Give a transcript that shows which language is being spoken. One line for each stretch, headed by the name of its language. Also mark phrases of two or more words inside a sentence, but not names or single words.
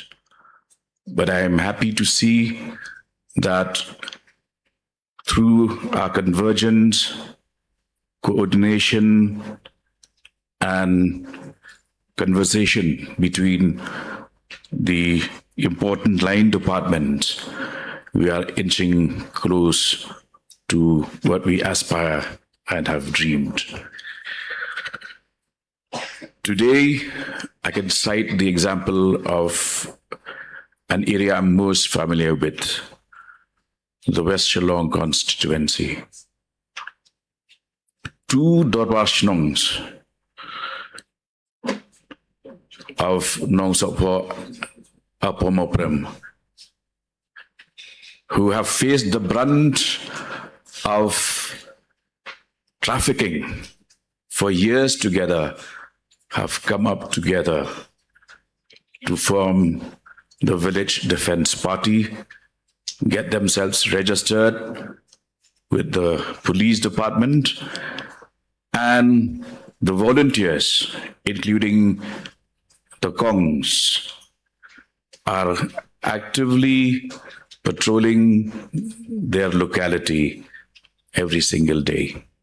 English: But I am happy to see that through our convergence, coordination, and conversation between the important line departments, we are inching close to what we aspire and have dreamed. Today, I can cite the example of an area I'm most familiar with, the West Shillong constituency. 2 Dorbar Shillongs of Nong Sokpo Apomoprem, who have faced the brunt of trafficking for years together, have come up together to form the Village Defense Party, get themselves registered with the police department, and the volunteers, including the Kongs, are actively patrolling their locality every single day.